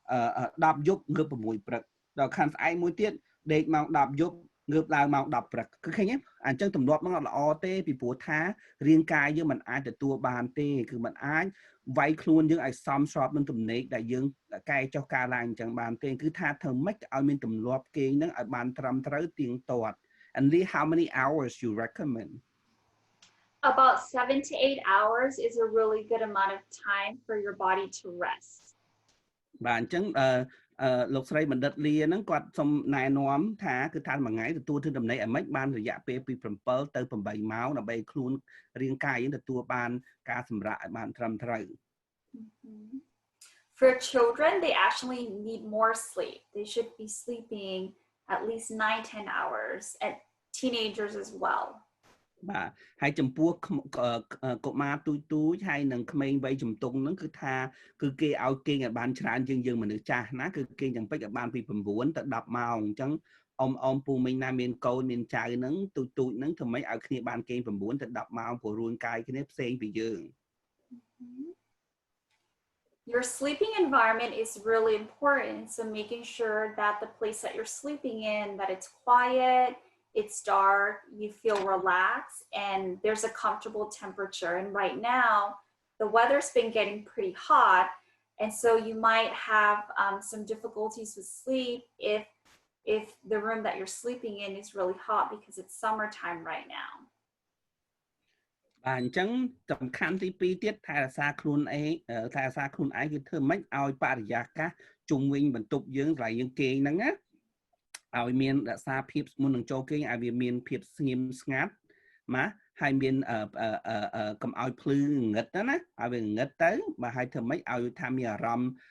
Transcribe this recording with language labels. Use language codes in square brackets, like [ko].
[km] 10យប់ងើប6ព្រឹកដល់ខាងស្អែកមួយទៀតដេកម៉ោង10យប់ងើបឡើងម៉ោង10ព្រឹកគឺឃើញទេអញ្ចឹងទម្លាប់ហ្នឹងអត់ល្អទេពីព្រោះថារាងកាយយើងមិនអាចទទួលបានទេគឺមិនអាចវាយខ្លួនយើងឲ្យសមស្របនឹងទំនេកដែលយើងកែចុះការឡើងអញ្ចឹងបានទេគឺថាធ្វើម៉េចឲ្យមានទម្លាប់គេងហ្នឹងឲ្យបានត្រឹមត្រូវទៀងទាត់ [en] and how many hours you recommend About 7 to 8 hours is a really good amount of time for your body to rest [km] បាទអញ្ចឹងលោកស្រីបណ្ឌិតលាហ្នឹងគាត់សូមណែនាំថាគឺថាមួយថ្ងៃទទួលធ្វើដំណេកឲ្យម៉េចបានរយៈពេលពី7ទៅ8ម៉ោងដើម្បីខ្លួនរាងកាយយើងទទួលបានការសម្រាកឲ្យបានត្រឹមត្រូវ [en] For children they actually need more sleep they should be sleeping at least 9-10 hours and teenagers as well [km] បាទហើយចំពោះកុមារទូចហើយនឹងក្មេងវ័យជំទង់ហ្នឹងគឺថាគឺគេឲ្យគេងឲ្យបានច្រើនជាងយើងមនុស្សចាស់ណាគឺគេងយ៉ាងពេចឲ្យបានពី9ទៅ10ម៉ោងអញ្ចឹងអមពូមីងណាមានកូនមានចៅហ្នឹងទូចហ្នឹងធ្វើម៉េចឲ្យគ្នាបានគេង9ទៅ10ម៉ោងព្រោះរួនកាយគ្នាផ្សេងពីយើង [en] Your sleeping environment is really important so making sure that the place that you're sleeping in that it's quiet it's dark, you feel relaxed, and there's a comfortable temperature. And right now, the weather's been getting pretty hot, and so you might have some difficulties with sleep if the room that you're sleeping in is really hot because it's summertime right now. [km] បាទអញ្ចឹងសំខាន់ទី2ទៀតថែរក្សាខ្លួនឯងថែរក្សាខ្លួនឯងគឺធ្វើម៉េចឲ្យបរិយាកាសជុំវិញបន្ទប់យើងកន្លែងយើងគេងហ្នឹងណាឲ្យមានរក្សាភាពមុននឹងចូលគេងឲ្យវាមានភាពស្ងៀមស្ងាត់ណាហើយមានកុំឲ្យភ្លឺងងឹតណាឲ្យវាងងឹតទៅបាទហើយធ្វើម៉េចឲ្យថាមានអារម្មណ៍